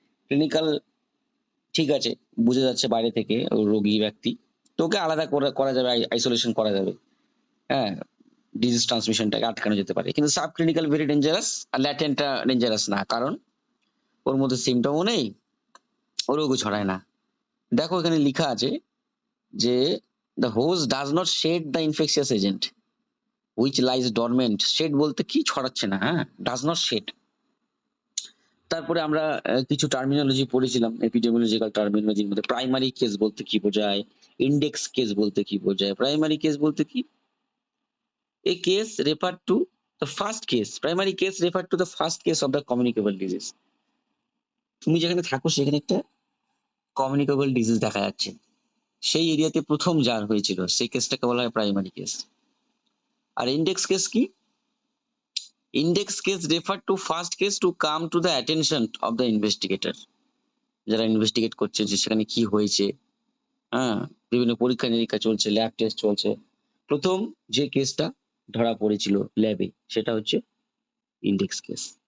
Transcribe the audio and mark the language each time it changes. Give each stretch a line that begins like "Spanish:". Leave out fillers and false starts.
Bangla: Clinical ঠিক আছে, বুঝে যাচ্ছে বাইরে থেকে ও রোগী ব্যক্তি, তো ওকে আলাদা করা যাবে, আইসোলেশন করা যাবে, হ্যাঁ, ডিজিজ ট্রান্সমিশনটাকে আটকানো যেতে পারে। কিন্তু সাব ক্লিনিক্যাল ভেরি ডেঞ্জারাস, আর ল্যাটেন্টটা ডেঞ্জারাস না, কারণ ওর মধ্যে সিমটমও নেই, ও রোগও ছড়ায় না। দেখো এখানে লেখা আছে যে
English: the host does not shed the infectious agent which lies dormant.
Bangla: shed বলতে কি, ছড়াচ্ছে না, হ্যাঁ,
English: does not shed।
Bangla: তারপরে আমরা কিছু টার্মিনোলজি পড়েছিলাম, এপিডেমিওলজিক্যাল টার্মিনোলজির মধ্যে প্রাইমারি কেস বলতে কি বোঝায়, ইন্ডেক্স কেস বলতে কি বোঝায়। প্রাইমারি কেস বলতে কি,
English: a case refer to the first case, primary case refer to the first case of the communicable disease।
Bangla: তুমি যেখানে থাকো সেখানে একটা কমিউনিকেবল ডিজিজ দেখা যাচ্ছে, সেই এরিয়াতে প্রথম যার হয়েছিল সেই কেসটাকে বলা হয় প্রাইমারি কেস। আর
English: index case কি, index case refer to first case to come to the attention of the investigator,
Bangla: যারা ইনভেস্টিগেট করছে যে সেখানে কি হয়েছে, হ্যাঁ, বিভিন্ন পরীক্ষা নিরীক্ষা চলছে, ল্যাব টেস্ট চলছে, প্রথম যে কেসটা ধরা পড়েছিল ল্যাবে সেটা হচ্ছে ইন্ডেক্স কেস।